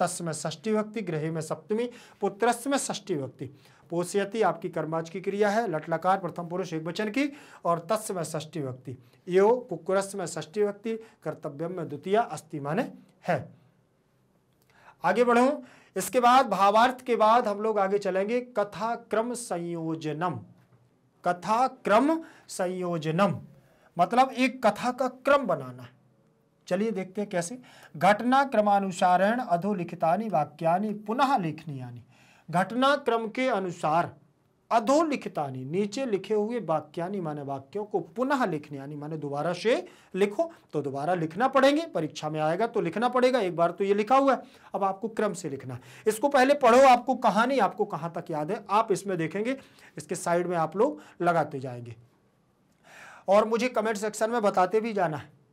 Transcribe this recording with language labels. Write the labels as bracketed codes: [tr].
[hi] तस् में षष्ठी विभक्ति, गृहे में सप्तमी, पुत्रस् में षष्ठी विभक्ति, पोषयति आपकी कर्मवाचक की क्रिया है, लट्लकार प्रथम पुरुष एक वचन की, और तस् में षष्ठी विभक्ति, यो कुक्कुरस् में षष्ठी विभक्ति, कर्तव्यम में द्वितीय, अस्ति माने है। आगे बढ़ो। इसके बाद भावार्थ के बाद हम लोग आगे चलेंगे कथा क्रम संयोजनम। कथा क्रम संयोजनम मतलब एक कथा का क्रम बनाना है। चलिए देखते हैं कैसे। [sa] घटना क्रमानुसारेण अधोलिखितानि वाक्यानि पुनः लेखनीयानि। [hi] घटना क्रम के अनुसार अधोलिखितानि नीचे लिखे हुए वाक्यानि माने वाक्यों को पुनः लिखनीयानि माने दोबारा से लिखो। तो दोबारा लिखना पड़ेंगे, परीक्षा में आएगा तो लिखना पड़ेगा। एक बार तो ये लिखा हुआ है, अब आपको क्रम से लिखना है। इसको पहले पढ़ो, आपको कहानी आपको कहाँ तक याद है आप इसमें देखेंगे, इसके साइड में आप लोग लगाते जाएंगे और मुझे कमेंट सेक्शन में बताते भी जाना है।